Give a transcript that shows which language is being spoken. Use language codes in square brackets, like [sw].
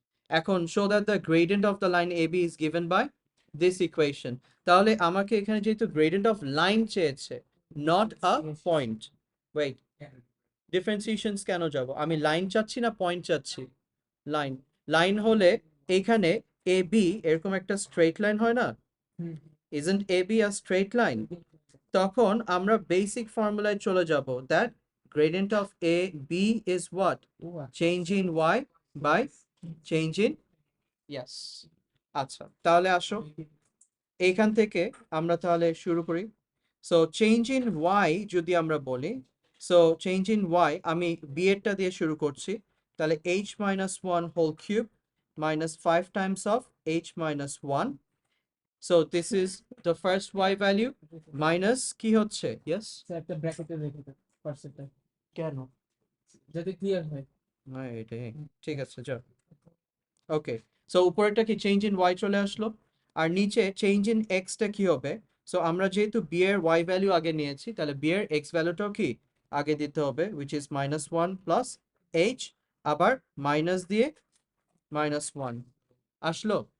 [bn] এখন [en] show that the gradient of the line AB is given by this equation. [bn] তাহলে আমাকে এখানে যেহেতু gradient of line চেয়েছে, [en] not a point. Wait, differentiations [bn] কেন যাব? আমি লাইন চাচ্ছি না পয়েন্ট চাচ্ছি? লাইন। লাইন হলে এইখানে AB এরকম একটা স্ট্রেট লাইন হয় না? [en] Isn't AB a straight line? [bn] তখন আমরা বেসিক ফর্মুলায় চলে যাব, [en] that gradient of AB is what? Change in y by change in yes. [bn] আচ্ছা, তাহলে আসো এইখান থেকে আমরা তাহলে শুরু করি। সো চেঞ্জ ইন y যদি আমরা বলি, সো চেঞ্জ ইন y আমি b এরটা দিয়ে শুরু করছি। [en] তাহলে h minus 1 whole cube minus 5 times of h minus 1. So this is the first y value minus কি হচ্ছে? Yes, [bn] স্যার একটা ব্র্যাকেটে রেখে দাও পার্সেন্টটা কেন? যাতে ক্লিয়ার হয়। না এটাই ঠিক আছে, যাও। ওকে, সো উপরেরটা কি চেঞ্জ ইন y চলে আসলো, আর নিচে চেঞ্জ ইন x টা কি হবে? সো আমরা যেহেতু b এর y ভ্যালু আগে নিয়েছি, তাহলে b এর x ভ্যালুটাও কি আগে দিতে হবে, [en] which is -1 plus h, [bn] আবার মাইনাস দিয়ে -1 আসলো।